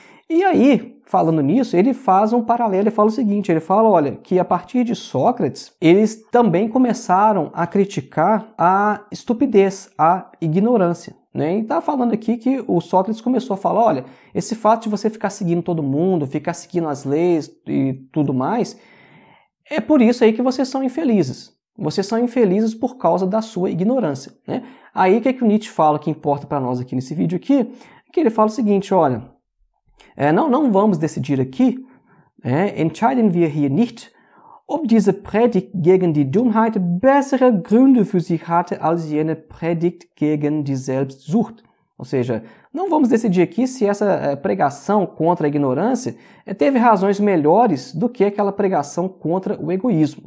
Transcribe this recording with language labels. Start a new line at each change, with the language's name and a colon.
Portuguese: E aí, falando nisso, ele faz um paralelo e fala o seguinte, ele fala, olha, que a partir de Sócrates, eles também começaram a criticar a estupidez, a ignorância. Né? E está falando aqui que o Sócrates começou a falar, olha, esse fato de você ficar seguindo todo mundo, ficar seguindo as leis e tudo mais, é por isso aí que vocês são infelizes. Vocês são infelizes por causa da sua ignorância. Né? Aí o que o Nietzsche fala que importa para nós aqui nesse vídeo aqui, que ele fala o seguinte, olha, não vamos decidir aqui,
German: entscheiden wir hier nicht, ob diese Predigt gegen die Dummheit bessere Gründe für sich hatte als jene Predigt gegen die Selbstsucht.
Portuguese: Ou seja, não vamos decidir aqui se essa pregação contra a ignorância teve razões melhores do que aquela pregação contra o egoísmo.